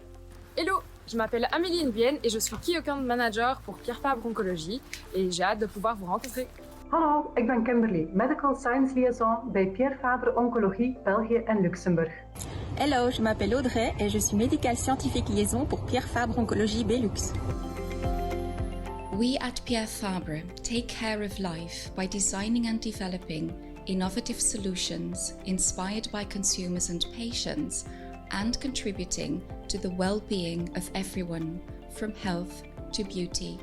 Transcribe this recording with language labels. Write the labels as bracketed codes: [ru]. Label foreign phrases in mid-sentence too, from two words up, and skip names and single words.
[fr] Hello, je m'appelle Amélie Nguyen et je suis [en] Key Account Manager [fr] pour Pierre Fabre Oncology et j'ai hâte de pouvoir vous rencontrer. [nl] Hallo, ik ben Kimberly, [en] Medical Science Liaison [nl] bij Pierre Fabre Oncologie België en Luxembourg. [fr] Hello, je m'appelle Audrey et je suis [en] Medical Scientific Liaison [fr] pour Pierre Fabre Oncologie Belux. [en] We at Pierre Fabre take care of life by designing and developing innovative solutions inspired by consumers and patients and contributing to the well-being of everyone, from health to beauty.